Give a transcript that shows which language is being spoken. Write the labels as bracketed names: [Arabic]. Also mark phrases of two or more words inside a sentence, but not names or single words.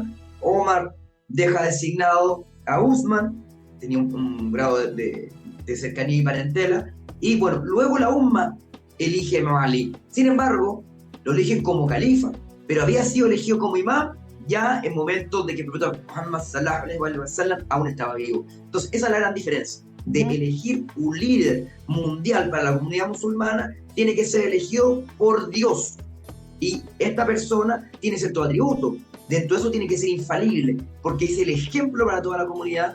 [Spanish] Omar deja designado a Uthman, tenía un grado de cercanía y parentela. Y bueno, luego la umma elige a Imam Ali. Sin embargo, lo eligen como califa, pero había sido elegido como imam ya en momentos de que el profeta Muhammad [Arabic] صلى الله عليه وسلم [Spanish] aún estaba vivo. Entonces esa es la gran diferencia. de elegir un líder mundial para la comunidad musulmana, tiene que ser elegido por Dios. Y esta persona tiene ciertos atributos. Dentro de eso tiene que ser infalible, porque es el ejemplo para toda la comunidad.